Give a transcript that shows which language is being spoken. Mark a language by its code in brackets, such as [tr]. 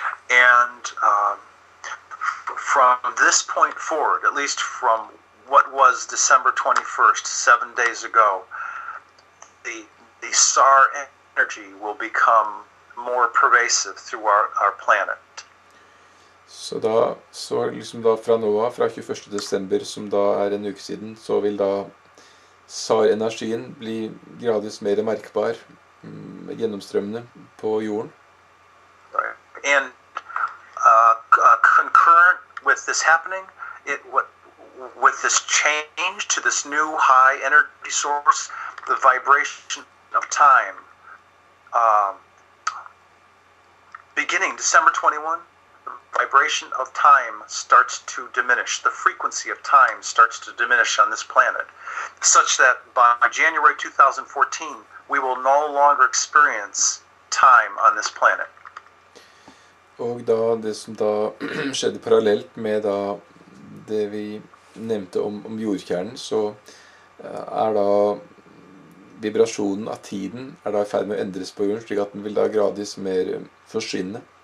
[en] And from this point forward, at least from what was December 21st, 7 days ago, the SAR energy will become more pervasive through our planet. [no] Så liksom da fra nå av, fra 21. desember, som da er en uke siden, så vil da SAR-energien bli gradvis mer merkbar, gjennomstrømmende på jorden. [en] And concurrent with this happening, with this change to this new high energy source, the vibration of time, beginning December 21, the vibration of time starts to diminish. The frequency of time starts to diminish on this planet, such that by January 2014, we will no longer experience time on this planet. [no] Og da det som da skjedde parallelt med da det vi nevnte om jordkjernen, så er da vibrasjonen av tiden er da i ferd med å endres på jorden, slik at den vil da gradvis mer forsvinne.